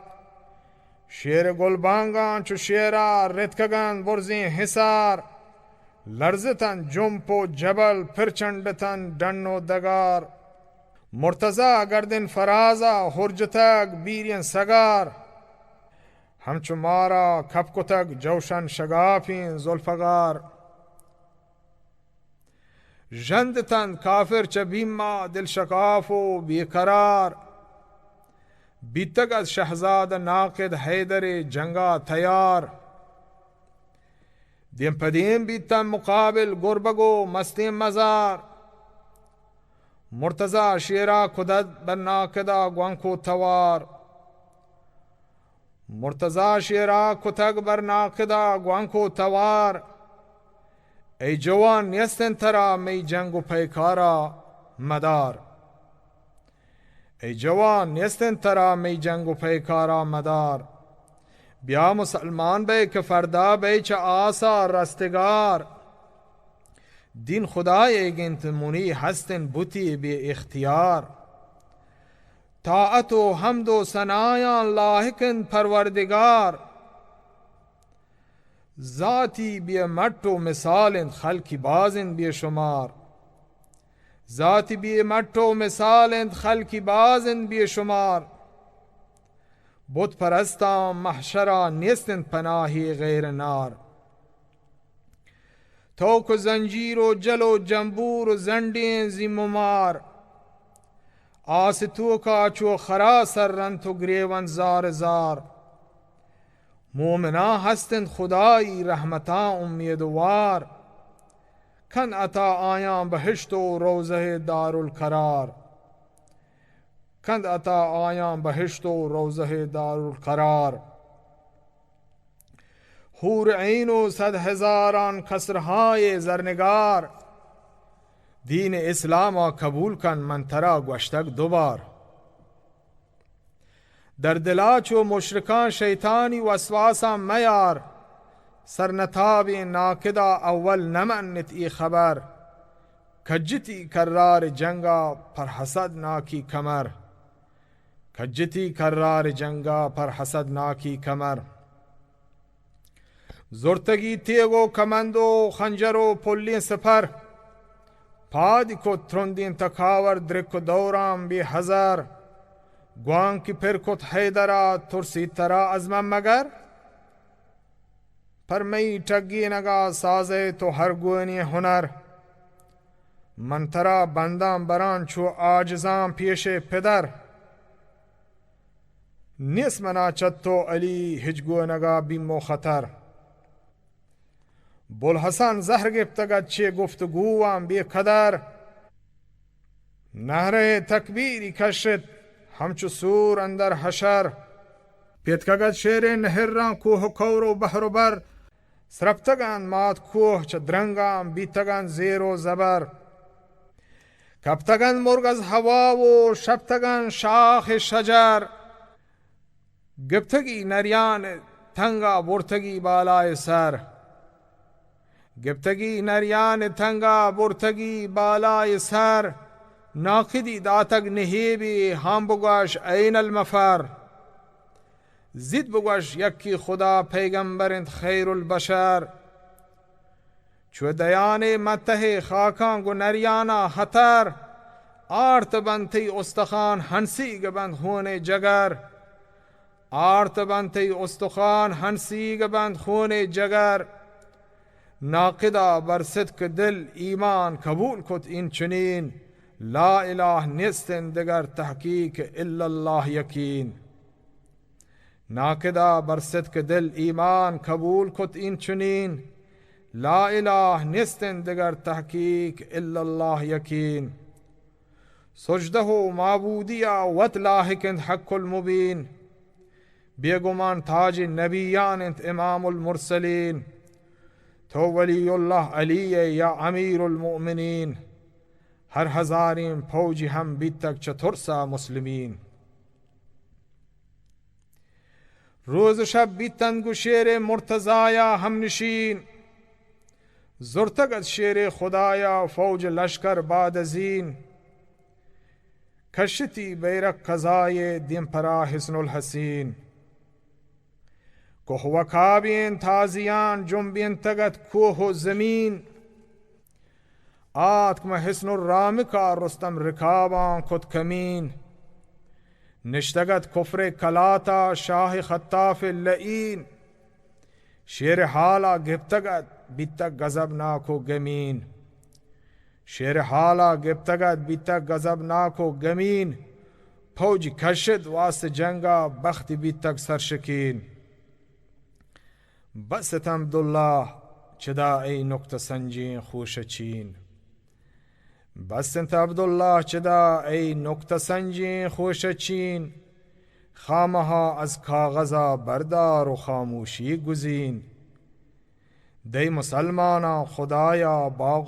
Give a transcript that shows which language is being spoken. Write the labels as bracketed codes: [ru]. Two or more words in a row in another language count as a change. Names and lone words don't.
[bal] شیر گلبانگان چو شیرا رتکگند برزین حسار. لرزتن جنپ و جبل پرچندتن دن و دگار. مرتضی گردن فرازا هرجتگ بیرین سگار. همچو مارا کپکتگ جوشن شگافین ذوالفقار. جندتن کافر چه بیما دل شکاف و بیقرار. بیتگ از شهزاد ناقد حیدر جنگا تیار. دیم پدیم بیتن مقابل گربگو مستیم مزار. مرتضی شیرا کدد بر ناقدا گوانکو توار. مرتضی شیرا کتگ بر ناقدا گوانکو توار. ای جوان نیستن ترا می جنگ و پیکارا مدار. ای جوان نیستن ترا می جنگ و پیکارا مدار. بیا مسلمان بی که فردا بی چه آسا رستگار. دین خدای گنت منی هستن بوتی بی اختیار. طاعت و حمد و ثنایان لاحقن پروردگار. ذاتی بی مٹ و مثال خلقی بازن بی شمار. ذاتی بی مٹو مثالند خلقی بازند بی شمار بت پرستان محشرا نیستند پناهی غیر نار توک و زنجیر و جل و جنبور و زندین زی ممار آس تو کا چو خرا سرن تو گریون زار زار مومنا هستند خدایی رحمتا امیدوار کن عطا آیان بهشت و روضه دارالقرار کند عطا آیان بهشت و روضه دارالقرار حور عین و 100,000 قصرهای زرنگار دین اسلام قبول کن من ترا گوشتک دوبار در دلا چو مشرکان شیطانی وسواسا میار سرنتاب ناکدا اول نمنت ای خبر کجتی کرار جنگا پر حسد ناکی کمر کجتی کرار جنگا پر حسد ناکی کمر زرتگی تیگ و کمند و خنجر و پلی سپر پادی کو ترندین تکاور درک و دوران بی هزار گوان کی پر کت حیدرا ترسی ترا از من مگر پر می ٹگی نگا سازے تو ہر گونی ہنر من ترا بندان بران چو آجزان پیش پدر نیس منا چتو علی ہجگو نگا بیمو خطر بوالحسن زهر گفتگد چه گفتگوام بی قدر نهره تکبیری کشت همچو سور اندر حشر پیتکگد شیر نهر ران کوه و کور و بحر و بر سرپتگان مات کوه چه درنگام بیتگان زیر و زبر کپتگان مرگ از هوا و شپتگان شاخ شجر گپتگی نریان تنگا برتگی بالای سر گپتگی نریان تنگا برتگی بالای سر ناقدی داتگ نهیبی هم بگوش این المفر زید بگوش یکی خدا پیغمبرند [ar] خیر البشر [bal] چو دیان مته خاکان گو نریانا خطر آرت بنتی استخان هنسی گبند خون جگر آرت بنتی استخان هنسی گبند خون جگر ناقدا بر صدق دل ایمان قبول کت این چنین [ar] لا اله [bal] نیستن دگر تحقیق [ar] الا الله [bal] یقین ناقدا بر صدق دل ایمان قبول کت این چنین [ar] لا اله [bal] نیستن دگر تحقیق [ar] الا الله [bal] یقین سجده و معبودیا وط لاحقند [ar] حق المبین [bal] بیگمان تاج نبیان انت [ar] امام المرسلین [bal] تو [ar] ولی الله علی یا امیر المؤمنین [bal] هر هزاریم فوجی هم بیتک چطرسا مسلمین روز شب بیتن گو شیر مرتضایا هم نشین زرتگد شیر خدایا فوج لشکر بعد ازین کشتی بیرق قضای دیم پرا حسن الحسین کوه و کابین تازیان جنبین تگت کوه و زمین آتکم حسن الرام کا رستم رکابان کت کمین نشتگت کفر کلاتا شاه خطاف لئین شیر حالا گپتگت بیتک غضبناک و گمین شیر حالا گپتگت بیتک غضبناک و گمین فوج کشد واسط جنگا بخت بیتک سرشکین بست عبدالله چدا ای نکته سنجین خوش چین بست عبدالله چدا ای نکته سنجین خوش چین خامها از کاغذا بردار و خاموشی گزین دی مسلمانا خدایا باغ و